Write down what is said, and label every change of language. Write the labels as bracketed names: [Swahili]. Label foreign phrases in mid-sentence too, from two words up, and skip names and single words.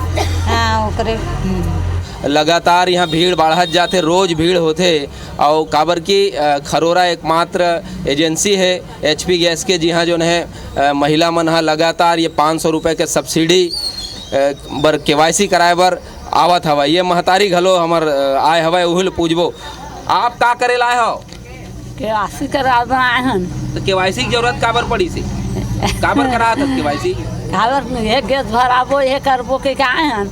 [Chhattisgarhi] हाँ ओकरे लगातार यहाँ भीड़ बढ़त जाते, रोज भीड़ होते और काबर की खरोरा एकमात्र एजेंसी है HP गैस के जी हाँ जो है महिला मन लगातार ये 500 रुपए के सब्सिडी बर KYC कराए बर आवत हवा। ये महतारी घलो हमर आए हवा, उहिल पूछबो आप का करे लाए हो? KYC करा आए हन। तो KYC की जरूरत काबर पड़ी सी? काबर करा था KYC? काबर ये गैस भराबो ये करबो के आए हन।